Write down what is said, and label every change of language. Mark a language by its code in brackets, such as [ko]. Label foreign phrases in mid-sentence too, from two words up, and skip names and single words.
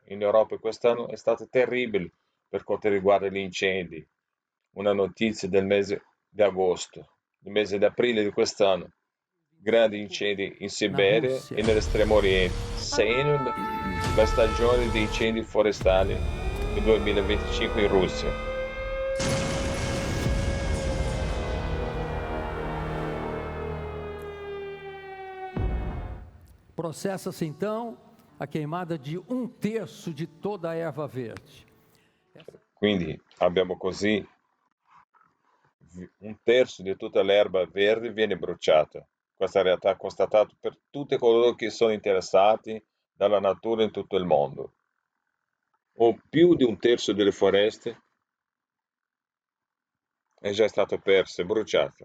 [it] In Europa quest'anno è stato terribile per quanto riguarda gli incendi. Una notizia del mese di agosto, del mese di aprile di quest'anno. Grandi incendi in Siberia Russia. e nell'estremo oriente, segnano la stagione di incendi forestali del 2025 in Russia. [pt] Processa-se então a queimada de 1/3 de toda a erva verde. [it] Quindi abbiamo così 1/3 di tutta l'erba verde viene bruciata. Questa realtà è constatata per tutti coloro che sono interessati dalla natura in tutto il mondo. O più di 1/3 delle foreste è già stato perso e bruciato.